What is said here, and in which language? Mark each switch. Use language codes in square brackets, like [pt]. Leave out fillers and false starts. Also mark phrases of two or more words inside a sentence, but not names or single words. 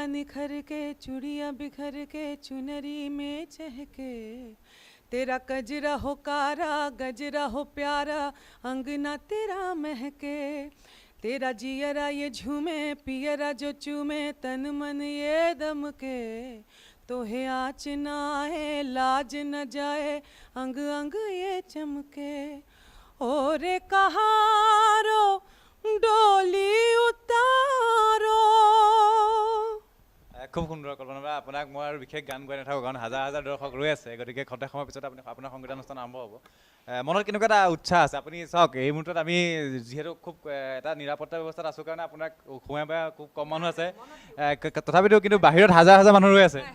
[hi] निखर के चूड़िया बिखर के चुनरी में चहके तेरा कजरा हो कारा गजरा हो प्यारा अंगना तेरा महके तेरा जियरा ये झूमे पियरा जो चूमे तन मन ये दम के तो है आँच ना आए लाज न जाए अंग अंग ये चमके ओरे कहारो डोली उतारो [as] খুব সুন্দৰ কল্পনা বা আপোনাক মই আৰু বিশেষ গান গাই নাথাকোঁ কাৰণ হাজাৰ হাজাৰ দৰ্শক ৰৈ আছে গতিকে খন্তেক সময়ৰ পিছত আপোনাৰ সংগীতানুষ্ঠান আৰম্ভ হ'ব মনত কেনেকুৱা এটা উৎসাহ আছে আপুনি চাওক এই মুহূৰ্তত আমি যিহেতু খুব এটা নিৰাপত্তা ব্যৱস্থাত আছোঁ কাৰণে আপোনাক সোমাই বা খুব কম মানুহ আছে তথাপিতো কিন্তু বাহিৰত হাজাৰ হাজাৰ মানুহ ৰৈ আছে